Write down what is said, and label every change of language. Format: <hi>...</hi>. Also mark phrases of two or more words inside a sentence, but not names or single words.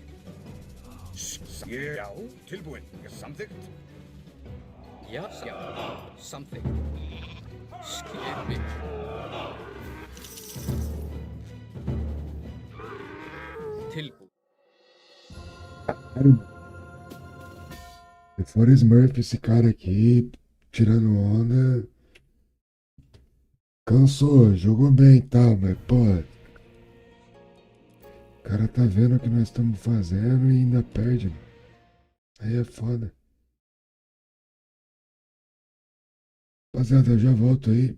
<is>Já. Tilbúin. Samþykkt. Já. Já. Samþykkt. Ég vil. Tilbúið.</is> <pt>Se for Smurf esse cara aqui, tirando onda, cansou, jogou bem e tal, mas pô, o cara tá vendo o que nós estamos fazendo e ainda perde, mano. Aí é foda. Rapaziada, eu já volto aí.</pt>